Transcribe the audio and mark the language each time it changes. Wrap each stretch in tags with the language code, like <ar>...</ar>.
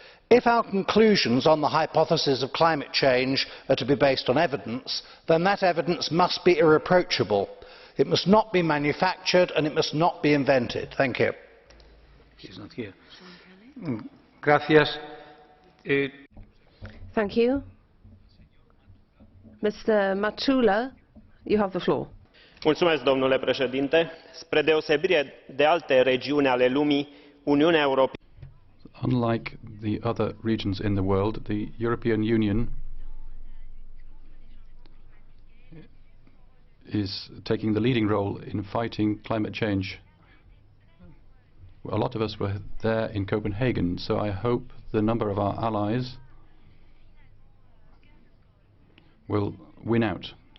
<en>If our conclusions on the hypothesis of climate change are to be based on evidence, then that evidence must be irreproachable. It must not be manufactured and it must not be invented. Thank you. He's not here.</en> <es>Gracias.</es> <en>Thank you. Mr. Matula, you have the floor.</en> <ro>Mulțumesc, domnule președinte. Spre deosebire de alte regiuni ale lumii, Uniunea Europeană.</ro> <en>Unlike the other regions in the world, the European Union is taking the leading role in fighting climate change. A lot of us were there in Copenhagen, so I hope the number of our allies will win out.</en>